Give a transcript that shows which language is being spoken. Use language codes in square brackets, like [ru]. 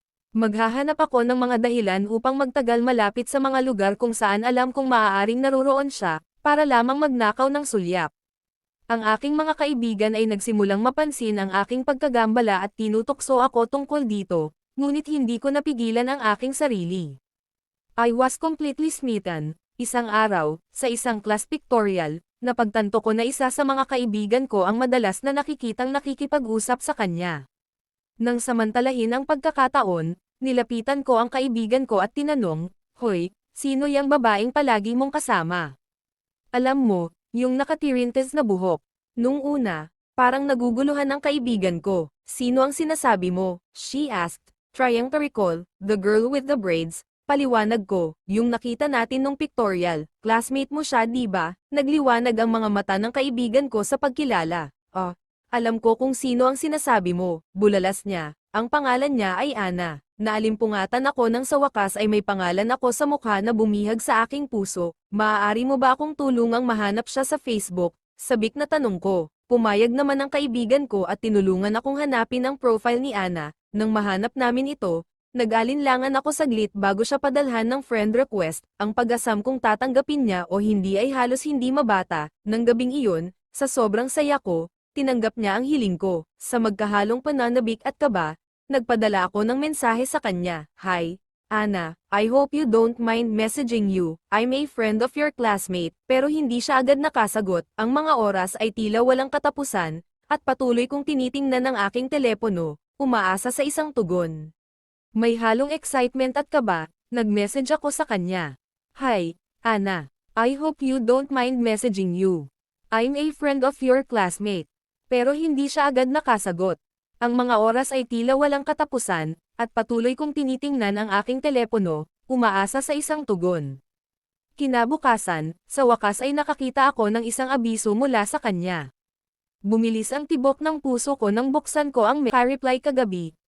[tl] Maghahanap ako ng mga dahilan upang magtagal malapit sa mga lugar kung saan alam kong maaaring naroroon siya, para lamang magnakaw ng sulyap. Ang aking mga kaibigan ay nagsimulang mapansin ang aking pagkagambala at tinutokso ako tungkol dito, ngunit hindi ko napigilan ang aking sarili. [en] I was completely smitten. [tl] Isang araw, sa isang class pictorial, napagtanto ko na isa sa mga kaibigan ko ang madalas na nakikitang nakikipag-usap sa kanya. Nang samantalahin ang pagkakataon, nilapitan ko ang kaibigan ko at tinanong, "Hoy, sino yang babaeng palagi mong kasama?" Alam mo, yung nakatirintes na buhok. Nung una, parang naguguluhan ang kaibigan ko. "Sino ang sinasabi mo?" [en] she asked, trying to recall, "The girl with the braids." [tl] Paliwanag ko, "Yung nakita natin nung pictorial, classmate mo siya, di ba?" Nagliwanag ang mga mata ng kaibigan ko sa pagkilala. "Oh, alam ko kung sino ang sinasabi mo," bulalas niya. "Ang pangalan niya ay Ana." Naalimpungatan ako nang sa wakas ay may pangalan ako sa mukha na bumihag sa aking puso. "Maaari mo ba akong tulungang mahanap siya sa Facebook?" Sabik na tanong ko. Pumayag naman ang kaibigan ko at tinulungan akong hanapin ang profile ni Ana. Nang mahanap namin ito, nag-alinlangan ako saglit bago siya padalhan ng friend request. Ang pag-asam kung tatanggapin niya o hindi ay halos hindi mabata. Nang gabing iyon, sa sobrang saya ko, tinanggap niya ang hiling ko. Sa magkahalong pananabik at kaba, nagpadala ako ng mensahe sa kanya. [en] "Hi, Ana, I hope you don't mind messaging you. I'm a friend of your classmate." [tl] Pero hindi siya agad nakasagot. Ang mga oras ay tila walang katapusan, at patuloy kong tinitingnan ang aking telepono, umaasa sa isang tugon. May halong excitement at kaba, nag-message ako sa kanya. [en] "Hi, Ana. I hope you don't mind messaging you. I'm a friend of your classmate." [tl] Pero hindi siya agad nakasagot. Ang mga oras ay tila walang katapusan, at patuloy kong tinitingnan ang aking telepono, umaasa sa isang tugon. Kinabukasan, sa wakas ay nakakita ako ng isang abiso mula sa kanya. Bumilis ang tibok ng puso ko nang buksan ko ang reply kagabi.